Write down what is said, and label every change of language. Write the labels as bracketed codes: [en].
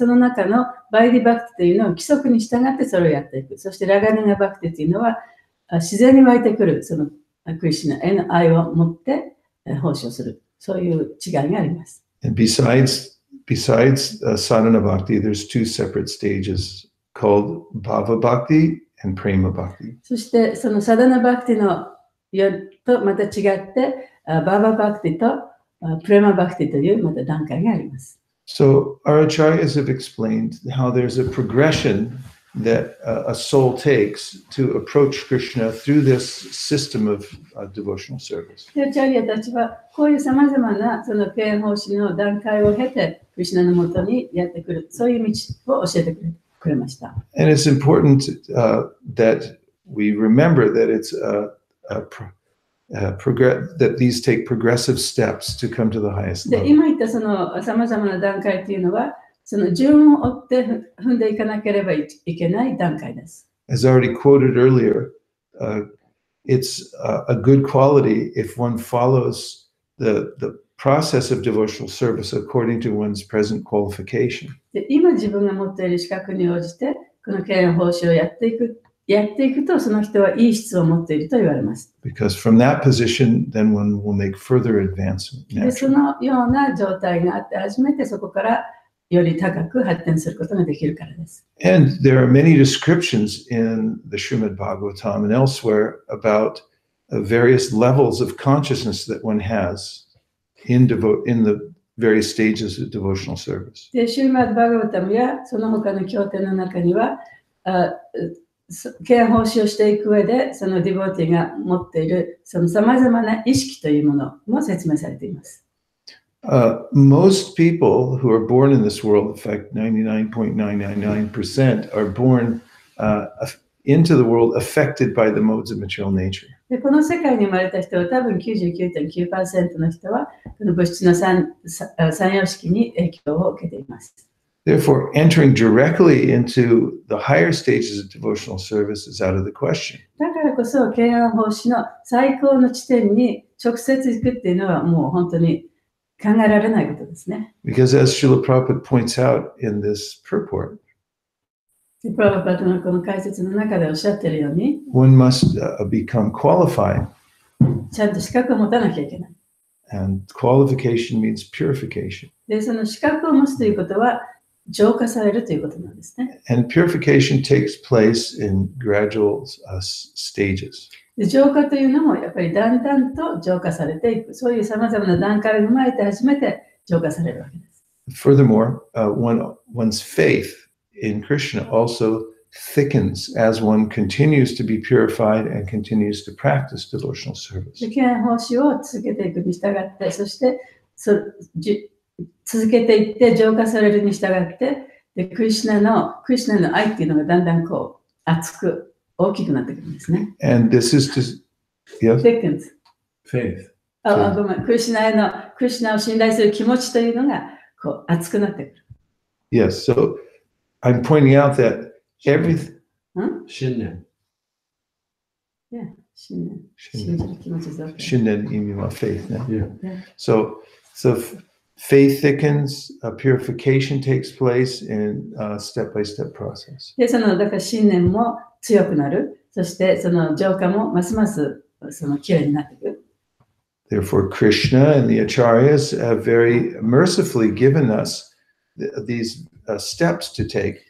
[ja] その中のバイディバクティというのは規則に従ってそれをやっていく。そしてラガナガバクティというのは自然に湧いてくるそのクリシュナへの愛を持って奉仕をする。そういう違いがあります。 [en] And besides sadhana bhakti, there's two separate stages called bhava bhakti and prema bhakti. [ja] そしてそのサダナバクティのとまた違ってバーババクティとプレマバクティというまた段階があります。 [en] So our acharyas have explained how there's a progression that a soul takes to approach Krishna through this system of devotional service. [ja] で、アチャリアたちはこういうさまざまなその敬愛奉仕の段階を経てクリシュナのもとにやってくる、そういう道を教えてくれました。 [en] And it's important that we remember that it's that these take progressive steps to come to the highest [ja] で、 [en] level. [ja] 今言ったそのさまざまな段階というのはその順を追って踏んでいかなければいけない段階です。 [en] As already quoted earlier, it's a good quality if one follows the process of devotional service according to one's present qualification. [ja] で、今自分が持っている資格に応じてこの敬愛奉仕をやっていくとその人はいい質を持っていると言われます。 [en] Because from that position, then one will make further advancement. [ja] で、そのような状態があって初めてそこからより高く発展することができるからです。 [en] And there are many descriptions in the Srimad Bhagavatam and elsewhere about various levels of consciousness that one has in the various stages of devotional service. [ja] で、シューマッド・バガバタムやその他の経典の中には、敬愛奉仕をしていく上で、そのディボーティが持っているそのさまざまな意識というものも説明されています。 [en] Most people who are born in this world, in fact, 99.999% are born into the world affected by the modes of material nature. [ja] でこの世界に生まれた人は多分 99.9% の人はこの物質の三様式に影響を受けています。 [en] Therefore, entering directly into the higher stages of devotional service is out of the question. [ja] だからこそ、敬愛奉仕の最高の地点に直接行くっていうのはもう本当に考えられないことですね。 [en] Because as Srila Prabhupada points out in this purport, [ja] プラバパートのこの解説の中でおっしゃっているように、 [en] one must become qualified. [ja] ちゃんと資格を持たなきゃいけない。 [en] And qualification means purification. [ja] で、その資格を持つということは、浄化されるということなんですね。 [en] And purification takes place in gradual stages. [ja] で浄化というのもやっぱりだんだんと浄化されていく。そういうさまざまな段階を踏まえて初めて浄化されるわけです。 [en] Furthermore, one's faith in Krishna also thickens as one continues to be purified and continues to practice devotional service. [ja] で敬愛奉仕を続けていくに従って、そして続けていって浄化されるに従って、でクリシュナの愛っていうのがだんだんこう熱く大きくなってくるんですね。 [en] And this is to, yes? Thickens. Faith. [ja] ごめん、クリシュナを信頼する気持ちというのがこう熱くなってくる。 [en] Yes, so I'm pointing out that everything. [ja] 信念。 Yeah, 信じる気持ちです。 Shinden imima faith. [en] Yeah. So faith thickens, purification takes place in a step-by-step process. [ja] で、だから信念も強くなる。そしてその浄化もますますきれいになっていく。 [en] Therefore, Krishna and the Acharyas have very mercifully given us these steps to take.